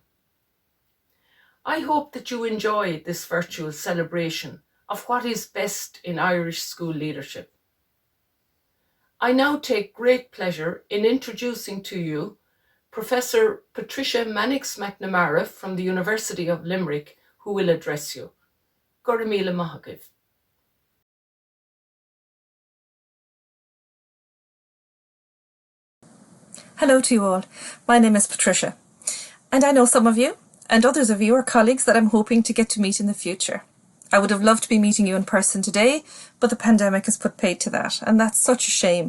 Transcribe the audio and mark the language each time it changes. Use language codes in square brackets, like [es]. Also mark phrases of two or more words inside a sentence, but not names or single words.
[en] I hope that you enjoy this virtual celebration of what is best in Irish school leadership. I now take great pleasure in introducing to you Professor Patricia Mannix-McNamara from the University of Limerick, who will address you. [ga] Gura míle maith agaibh. [en] Hello to you all. My name is Patricia, and I know some of you and others of you are colleagues that I'm hoping to get to meet in the future. I would have loved to be meeting you in person today, but the pandemic has put paid to that, and that's such a shame.